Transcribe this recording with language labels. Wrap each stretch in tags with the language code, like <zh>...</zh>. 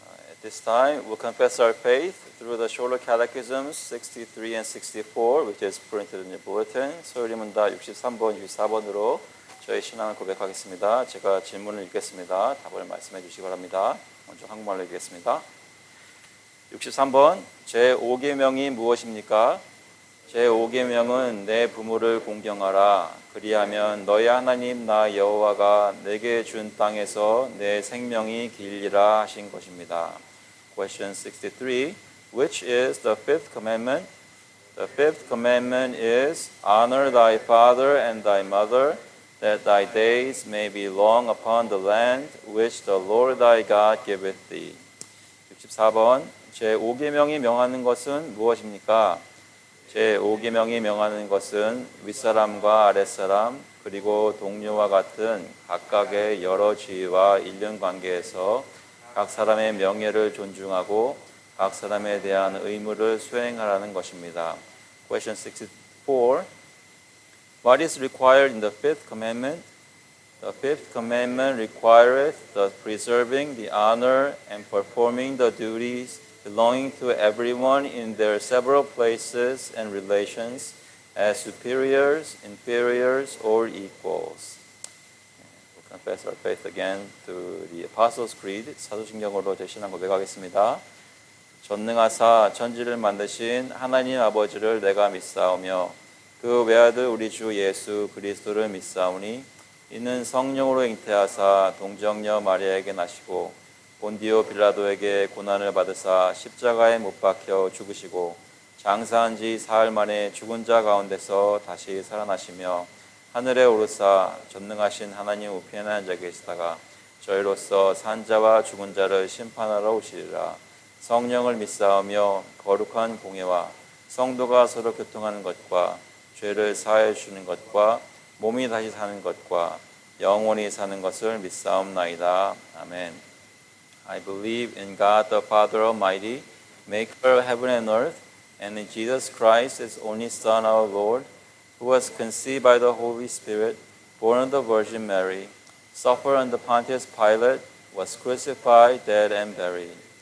<en>At this time, we'll confess our faith through the shorter catechisms 63 and 64, which is printed in your bulletin.</en> <ko>소요리문답 63번, 64번으로 저희 신앙을 고백하겠습니다. 제가 질문을 읽겠습니다. 답을 말씀해 주시기 바랍니다. 먼저 한국말로 읽겠습니다. 63번, 제5계명이 무엇입니까? 제5계명은 내 부모를 공경하라. 그리하면 너희 하나님 나 여호와가 내게 준 땅에서 내 생명이 길리라 하신 것입니다.</ko> <en>Question 63. Which is the fifth commandment? The fifth commandment is honor thy father and thy mother, that thy days may be long upon the land which the Lord thy God giveth thee.</en> <ko>64번. 제5계명이 명하는 것은 무엇입니까? 제5계명이 명하는 것은 윗사람과 아랫사람 그리고 동료와 같은 각각의 여러 지위와 인륜관계에서 각 사람의 명예를 존중하고 각 사람에 대한 의무를 수행하라는 것입니다.</ko> <en>Question 64. What is required in the fifth commandment? The fifth commandment requireth the preserving the honor and performing the duties belonging to everyone in their several places and relations as superiors, inferiors, or equals. We'll confess our faith again to the Apostles' Creed.</en> <ko>사도신경으로 제 신앙 고백하겠습니다. 전능하사 천지를 만드신 하나님 아버지를 내가 믿사오며 그 외아들 우리 주 예수 그리스도를 믿사오니 이는 성령으로 잉태하사 동정녀 마리아에게 나시고 본디오 빌라도에게 고난을 받으사 십자가에 못 박혀 죽으시고 장사한 지 사흘 만에 죽은 자 가운데서 다시 살아나시며 하늘에 오르사 전능하신 하나님 우편에 앉아 계시다가 저희로서 산 자와 죽은 자를 심판하러 오시리라. 성령을 믿사오며 거룩한 공예와 성도가 서로 교통하는 것과 죄를 사하여 주는 것과 몸이 다시 사는 것과 영원히 사는 것을 믿사옵나이다. 아멘.</ko> <en>I believe in God the Father Almighty, maker of heaven and earth, and in Jesus Christ, His only Son, our Lord, who was conceived by the Holy Spirit, born of the Virgin Mary, suffered under Pontius Pilate, was crucified, dead, and buried.</en>